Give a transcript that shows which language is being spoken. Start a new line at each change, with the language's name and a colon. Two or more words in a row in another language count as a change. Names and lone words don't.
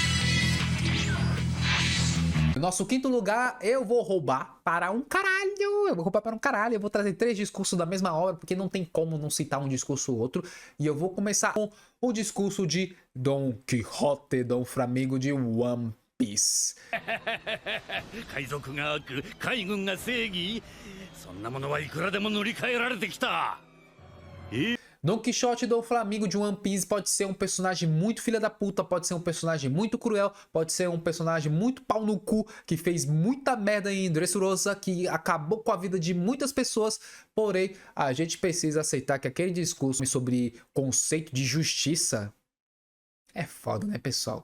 Portuguese: No nosso 5º lugar, eu vou roubar para um caralho. Eu vou roubar para um caralho. Eu vou trazer 3 discursos da mesma obra, porque não tem como não citar um discurso ou outro. E eu vou começar com o discurso de Don Quixote, Dom Flamengo de One Piece.
Japanese: 海賊が悪、海軍が正義、そんなものはいくらでも塗り替えられてきた。
Portuguese: Don Quixote do Flamengo de One Piece pode ser um personagem muito filha da puta, pode ser um personagem muito cruel, pode ser um personagem muito pau no cu, que fez muita merda em Dressrosa, que acabou com a vida de muitas pessoas. Porém, a gente precisa aceitar que aquele discurso sobre conceito de justiça é foda, né, pessoal?